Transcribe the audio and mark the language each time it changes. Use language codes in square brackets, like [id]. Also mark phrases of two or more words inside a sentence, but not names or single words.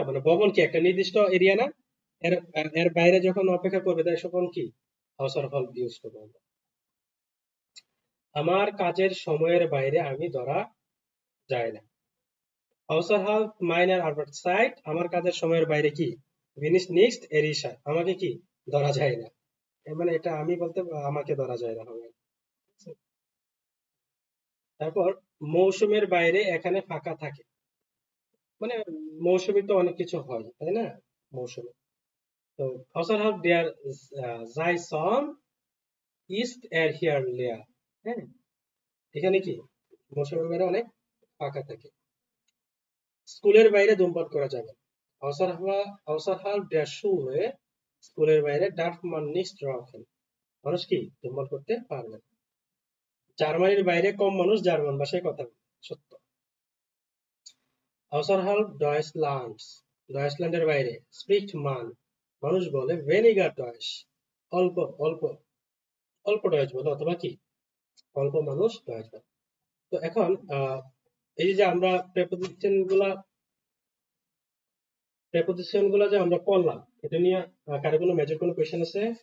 [bn] মানে ভবন কি একটা নির্দিষ্ট এরিয়া না, এর এর বাইরে যখন অপেক্ষা করবে তাই তখন কি Außerhalb ইউজ করবো আমরা। আমার কাজের সময়ের বাইরে আমি ধরা যায় না। [de] Außerhalb meiner Arbeitszeit [bn] আমার কাজের সময়ের বাইরে কি [de] bin ich nicht erreichbar, [bn] আমাকে কি ধরা যায় না। এর মানে এটা আমি বলতে আমাকে ধরা যায় না হবে। তারপর মৌসুমের বাইরে এখানে ফাঁকা থাকে, মানে মৌসুমী তো অনেক কিছু হয় তাই না, মৌসুমে। [de] তো außerhalb der Saison ist hier leer, [bn] হ্যাঁ, এখানে কি মৌসুমের বাইরে অনেক ফাঁকা থাকে। স্কুলের বাইরে ধূমপান করা যাবে না। [de] außerhalb der Schule [bn] স্কুলের বাইরে [de] darf man nicht rauchen, [bn] মানুষ কি ধূমপান করতে পারবে না। জার্মানির বাইরে কম মানুষ জার্মান ভাষায় কথা বলে, সত্য। [de] außerhalb Deutschlands [bn] ডয়েচল্যান্ডের বাইরে [de] spricht man [bn] মানুষ বলে [de] weniger Deutsch, [bn] অল্প অল্প অল্প ডয়েচ বলে, অথবা কি অল্প মানুষ ডয়েচ বলে। তো এখন এই যে আমরা প্রেপোজিশন গুলা যে আমরা পড়লাম, এটা নিয়ে কারো কোনো মেজর কোনো কোয়েশ্চেন আছে?